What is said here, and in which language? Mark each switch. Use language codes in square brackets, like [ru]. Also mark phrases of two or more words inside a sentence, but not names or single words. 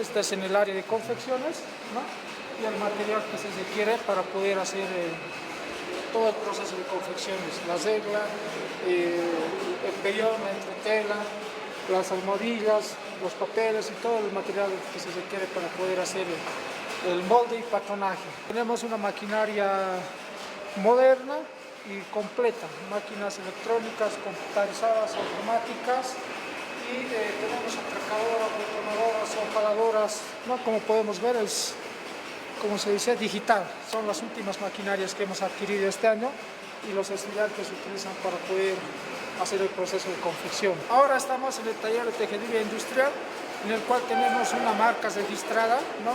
[es] Este es en el área de confecciones, ¿no? Y el material que se requiere para poder hacer todo el proceso de confecciones, la regla, el pellón, la entretela, las almohadillas, los papeles y todo el material que se requiere para poder hacer el molde y patronaje. Tenemos una maquinaria moderna y completa, máquinas electrónicas, computarizadas, automáticas, y tenemos atracadoras, botonadoras, ojaladoras, ¿no? Como podemos ver es, como se dice, digital. Son las últimas maquinarias que hemos adquirido este año y los estudiantes utilizan para poder hacer el proceso de confección. Ahora estamos en el taller de tejeduría industrial, en el cual tenemos una marca registrada, ¿no?